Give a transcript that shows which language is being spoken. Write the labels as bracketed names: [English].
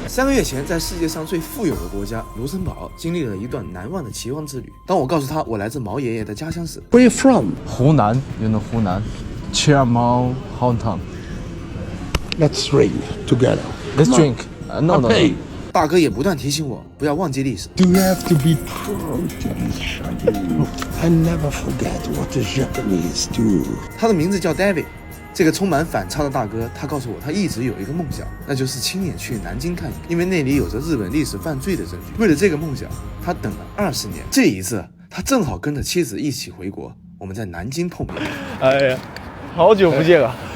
[Chinese] 3个月前，在世界上最富有的国家卢森堡经历了一段难忘的奇幻之旅。当我告诉他我来自毛爷爷的家乡时 [English] Where you from? 湖南，you know 湖南，Chiang hometown. Let's drink together. Let's drink. No. Hey, [Chinese] 大哥也不断提醒我不要忘记历史。 [English] you have to be proud to be Chinese. I never forget what the Japanese do. [Chinese] 他的名字叫 David。这个充满反差的大哥，他告诉我，他一直有一个梦想，那就是亲眼去南京看一看，因为那里有着日本历史犯罪的证据。为了这个梦想，他等了20年。这一次，他正好跟着妻子一起回国，我们在南京碰面。哎呀，好久不见啊